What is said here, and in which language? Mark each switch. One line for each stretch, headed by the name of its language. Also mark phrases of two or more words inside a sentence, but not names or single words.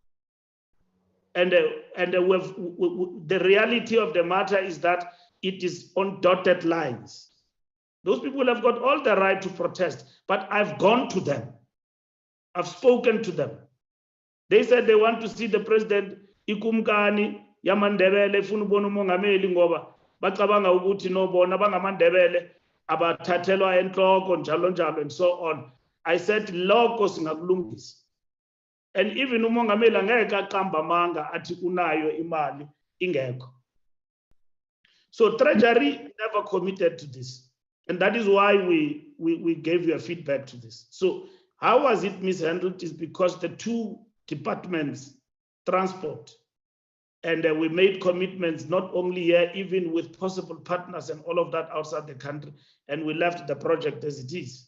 English: And the reality of the matter is that it is on dotted lines. Those people have got all the right to protest, but I've gone to them. I've spoken to them. They said they want to see the president.
Zulu: Ikumkani yamandebele funa ubona umongameli ngoba bacabanga ukuthi no bona bangamandebele abathathelwa enhloko njalo njalo
English: and so on. I said
Zulu: lokho singakulungisa.
English: And even
Zulu: umongameli angeke aqamba amanga athi unayo imali ingekho.
English: So Treasury never committed to this. And that is why we gave you a feedback to this. So how was it mishandled is because the two departments, transport, and we made commitments not only here, even with possible partners and all of that outside the country, and we left the project as it is.